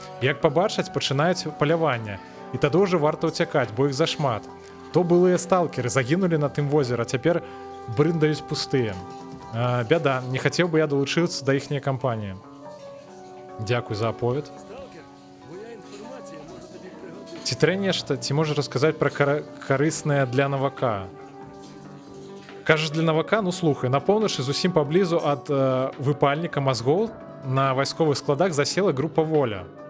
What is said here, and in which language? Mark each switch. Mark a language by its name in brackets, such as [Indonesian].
[Belarusian] Як пабачаць, пачынаюць паляванне. І тады ўжо варта ўцякаць, бо іх зашмат. То былыя сталкеры загінулі на тым возера, цяпер брындаюць пустыя. Бяда, не хацеў бы я далучыцца да іхняй кампаніі. Дзякуй за аповед. [Ukrainian] Сталкер, моя інформація може тобі пригодитися. [Belarusian] Ці трэ нешта, ці можа расказаць пра карыснае для навака? Кажаш, для навака? Ну слухай, на поўначы зусім паблізу ад выпальніка мазгоў на вайсковых складах засела група воля.